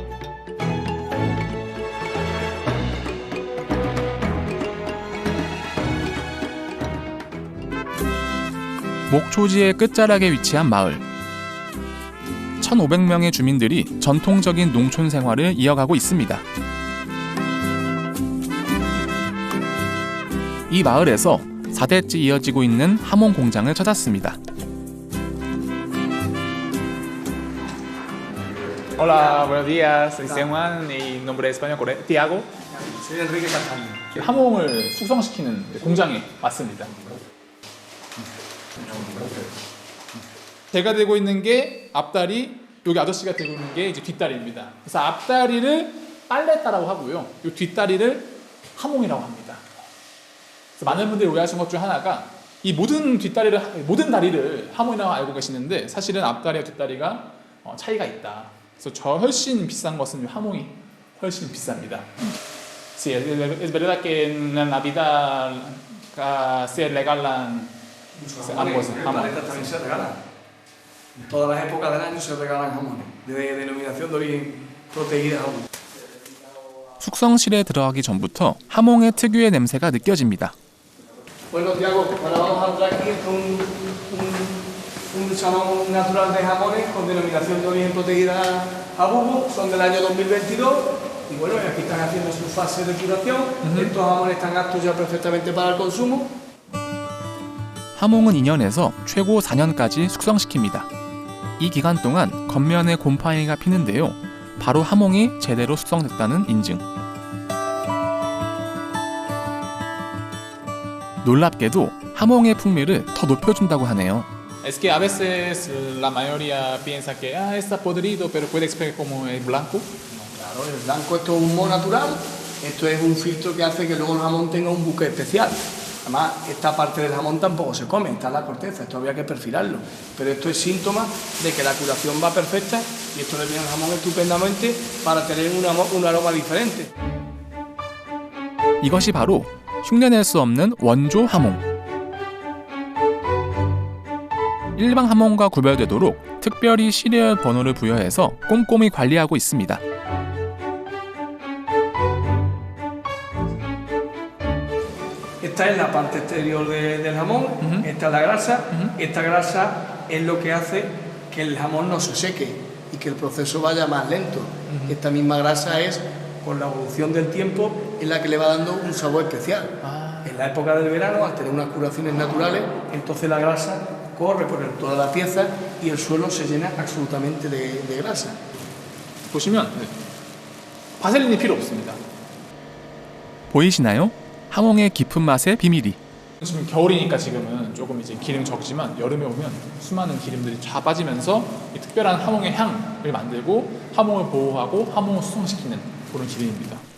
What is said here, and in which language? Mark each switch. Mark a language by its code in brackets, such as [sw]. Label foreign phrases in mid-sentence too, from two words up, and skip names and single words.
[ko] 목초지의 끝자락에 위치한 마을. 1,500명의 주민들이 전통적인 농촌 생활을 이어가고 있습니다. 이 마을에서 4대째 이어지고 있는 하몽 공장을 찾았습니다. [es] Hola, buenos días. Soy Juan y nombre español Tiago. Soy Enrique Castaño. [ko] 하몽을 숙성시키는 공장에 왔습니다. 제가 들고 있는 게 앞다리, 여기 아저씨가 들고 있는 게 이제 뒷다리입니다. 그래서 앞다리를 빨랫다라고 하고요. 이 뒷다리를 하몽이라고 합니다. 그래서 많은 분들이 오해하신 것 중 하나가 이 모든 다리를 하몽이라고 알고 계시는데 사실은 앞다리와 뒷다리가 차이가 있다. 그래서 저 훨씬 비싼 것은 하몽이 훨씬 비쌉니다. [es] Sí, es verdad que en la Navidad se regalan ambos jamones. También se regalan. Todas las épocas del año se regalan jamones, de denominación de origen protegida jamón. [ko] 숙성실에 들어가기 전부터 하몽의 특유의 냄새가 느껴집니다. [es] Bueno, Tiago, ahora vamos a entrar aquí un salón natural de jamones con denominación de origen protegida Jabugo, son del año 2022 y bueno, aquí están haciendo su fase de curación. Estos jamones están aptos ya perfectamente para el consumo. [ko] 하몽은 2년에서 최고 4년까지 숙성시킵니다. 이 기간 동안 겉면에 곰팡이가 피는데요. 바로 하몽이 제대로 숙성됐다는 인증. 놀랍게도 하몽의 풍미를 더 높여준다고 하네요. [es] Es que a veces la mayoría piensa que está podrido, pero puede explicar cómo es blanco. Claro, el blanco esto es un moho natural, esto es un filtro que hace que luego el jamón tenga un buque especial. Además, esta parte del jamón tampoco se come, está la corteza, esto habría que perfilarlo. Pero esto es síntoma de que la curación va perfecta y esto le viene al jamón estupendamente para tener un aroma diferente. [ko] 이것이 바로 흉내낼 수 없는 원조 하몽. 일반 하몽과 구별되도록 특별히 시리얼 번호를 부여해서 꼼꼼히 관리하고 있습니다. [es] Esta es la parte exterior del jamón, esta es la grasa, esta grasa es lo que hace que el jamón no se seque y que el proceso vaya más lento. Esta misma grasa es, con la evolución del tiempo, es la que le va dando un sabor especial. En la época del verano, al tener unas curaciones naturales, entonces la grasa corre por toda la pieza y el suelo se llena absolutamente de grasa. [ko] 보시면 바셀린이 필요 없습니다. 보이시나요? 하몽의 깊은 맛의 비밀이. 지금 겨울이니까 지금은 조금 이제 기름 적지만 여름에 오면 수많은 기름들이 쫙 빠지면서 이 특별한 하몽의 향을 만들고 하몽을 보호하고 하몽을 숙성시키는 그런 기름입니다.